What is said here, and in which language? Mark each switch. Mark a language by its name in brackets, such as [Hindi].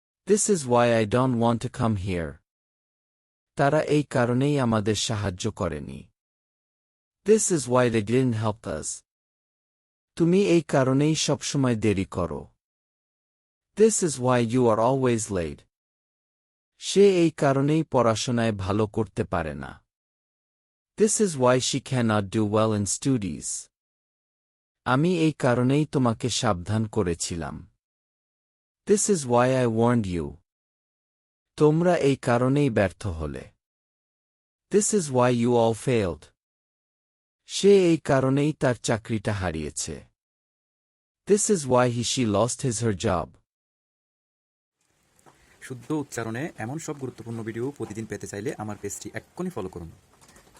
[English] This is why I don't want to come here. [Bangla] তারা এই কারণেই আমাদের সাহায্য করেনি। [English] This is why they didn't help us. [Bangla] তুমি এই কারণেই সবসময় দেরি করো। [English] This is why you are always late. [Bangla] সে এই কারণেই পড়াশোনায় ভালো করতে পারে না। [English] This is why she cannot do well in studies. [Bangla] আমি এই কারণেই তোমাকে সাবধান করেছিলাম। [English] This is why I warned you. [Bangla] তোমরা এই কারণেই ব্যর্থ হলে। [English] This is why you all failed. [Bangla] সে এই কারণেই তার চাকরিটা হারিয়েছে। [English] This is why she lost her job. [Bangla] শুদ্ধ উচ্চারণে এমন সব গুরুত্বপূর্ণ ভিডিও প্রতিদিন পেতে চাইলে আমার পেজটি এক্ষুনি ফলো করুন।